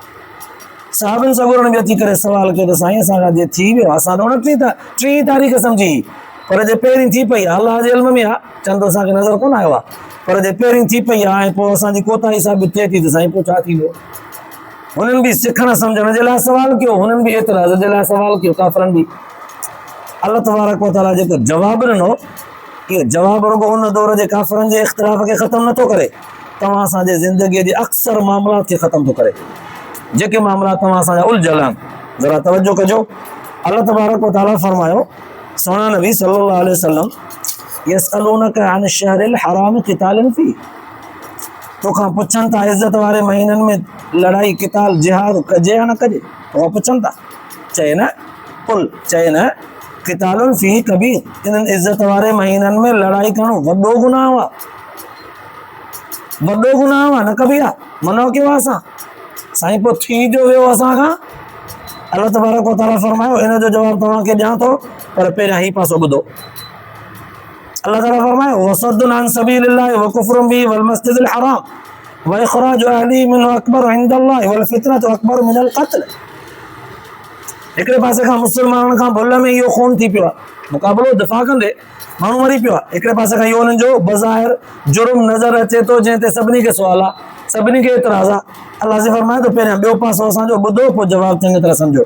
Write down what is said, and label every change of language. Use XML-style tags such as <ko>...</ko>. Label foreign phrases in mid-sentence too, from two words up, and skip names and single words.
<sd>साहिबनि सॻोरनि बि अची करे सवाल कयो त साईं असांखां जे थी वियो, असां त 29 तारीख़ सम्झी, पर जे पहिरीं थी पई आहे, अल्लाह जे इल्म में आहे, चंड असांखे नज़र कोन आयो आहे, पर जे पहिरीं थी पई आहे ऐं पोइ असांजी कोताही साबित थिए थी त साईं पोइ छा थींदो। हुननि बि सिखण सम्झण जे लाइ सवाल कयो, हुननि बि एतिराज़ जे लाइ सवाल कयो, काफ़रनि बि।</sd> <ar>الله تبارك وتعالى</ar> <sd>जेको जवाबु ॾिनो, इहो जवाबु रुॻो हुन दौर जे काफ़रनि जे इख़्तिलाफ़ खे ख़तमु नथो करे, तव्हां असांजे ज़िंदगीअ जे अक्सर मामलात खे ख़तमु थो करे। जेके मामला तव्हां असांजा उलझल आहिनि, ज़रा तवजो कजो।</sd> <ar>الله تبارك وتعالى</ar> <sd>फरमायो, सोना नबी</sd> <ar>صلى الله عليه وسلم, يسألونك عن الشهر الحرام قتال في,</ar> <sd>तोखां पुछनि था इज़त वारे महीननि में लड़ाई क़िताल जिहाद कजे या न कजे, तोखां पुछनि था। चए न कुल, चए न</sd> <ar>قتال في كبير,</ar> <sd>इन्हनि इज़त वारे महीननि में लड़ाई करणु वॾो गुनाह आहे, वॾो गुनाह आहे, न कबीर आहे। मनो कयो आहे असां, साईं पोइ थी जो वियो असां खां।</sd> <ar>الله تبارك وتعالى</ar> <sd>फरमायो इन जो जवाबु तव्हांखे ॾियां थो, पर पहिरियां ही पासो ॿुधो। अल्लाह ताला फरमायो</sd> <ar>وصد عن سبيل الله وكفر به والمسجد الحرام وإخراج أهله منه أكبر عند الله والفتنة أكبر من القتل.</ar> <sd>हिकिड़े पासे खां मुस्लमाननि खां भुल में इहो खून थी पियो आहे, मुक़ाबिलो दिफ़ा कंदे माण्हू मरी पियो आहे। हिकिड़े पासे खां इहो हुननि जो बज़ाहिर जुर्म नज़र अचे थो, जंहिं ते सभिनी खे सुवाल आहे, सभिनी खे एतिराज़ आहे। अल्लाह से फरमाए थो पहिरियां ॿियो पासो असांजो ॿुधो, पोइ जवाबु चङी तरह सम्झो।</sd>